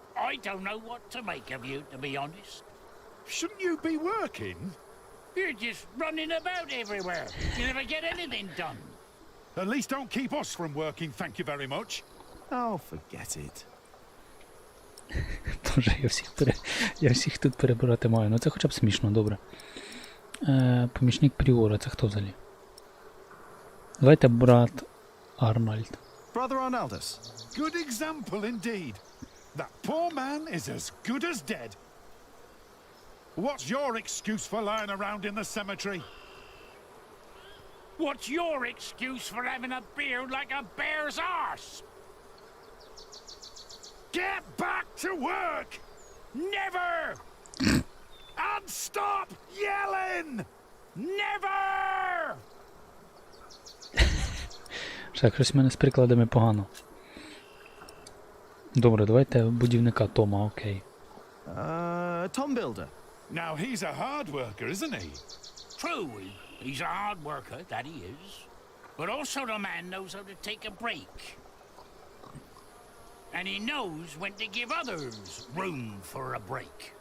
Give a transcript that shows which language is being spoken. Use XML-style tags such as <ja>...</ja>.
<en>I don't know what to make of you, to be honest. Shouldn't you be working? You're just running about everywhere. You never get anything done. At least don't keep us from working, thank you very much. oh, forget it.</en> <uk>Тоже я всіх тут перебирати маю. Ну це хоча б смішно, добре. Помічник Пріора, це хто взагалі? Давайте брат Арнольд.</uk> <en>Brother Arnaldus. Good example indeed. That poor man is as good as dead. What's your excuse for lying around in the cemetery? What's your excuse for having a beard like a bear's arse? Get back to work! Never! And stop yelling! Never!</en> <uk>Так, щось в мене з прикладами погано. Добре, давайте будівника Тома, окей.</uk> <en>Tom Builder. Now he's a hard worker, isn't he? True, he's a hard worker, that he is. But also the man knows how to take a break. And he knows when to give others room for a break.</en>